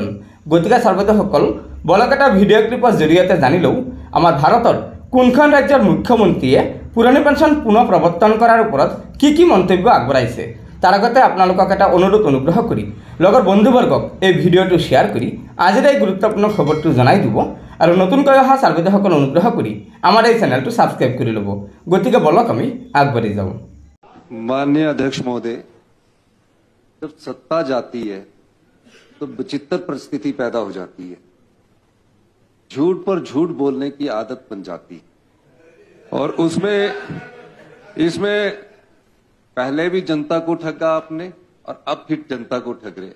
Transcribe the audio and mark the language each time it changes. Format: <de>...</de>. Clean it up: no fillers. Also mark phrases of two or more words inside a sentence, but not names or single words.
<as>গতিকে সৰ্বদসকল বলক এটা ভিডিঅ' ক্লিপৰ জৰিয়তে জানি লওঁ আমাৰ ভাৰতৰ কোনখন ৰাজ্যৰ মুখ্যমন্ত্ৰীয়ে পুৰণি পেঞ্চন পুনৰ প্ৰৱৰ্তন কৰাৰ ওপৰত কি মন্তব্য আগবঢ়াইছে। তাৰ আগতে আপোনালোকক এটা অনুগ্ৰহ কৰি লগৰ বন্ধুবৰ্গক এই ভিডিঅ'টো শ্বেয়াৰ কৰি আজিৰ এই গুৰুত্বপূৰ্ণ খবৰটো জনাই দিব আৰু নতুনকৈ অহা চাৰ্ভেদসকল অনুগ্ৰহ কৰি আমাৰ এই চেনেলটো সাবস্ক্ৰাইব কৰি ল'ব। গতিকে বলক আমি আগবাঢ়ি যাওঁ।</as> <hi>माननीय अध्यक्ष महोदय, जब सत्ता जाती है तो विचित्र परिस्थिति पैदा हो जाती है। झूठ पर झूठ बोलने की आदत बन जाती है और इसमें पहले भी जनता को ठगा आपने और अब फिर जनता को ठग रहे।</hi>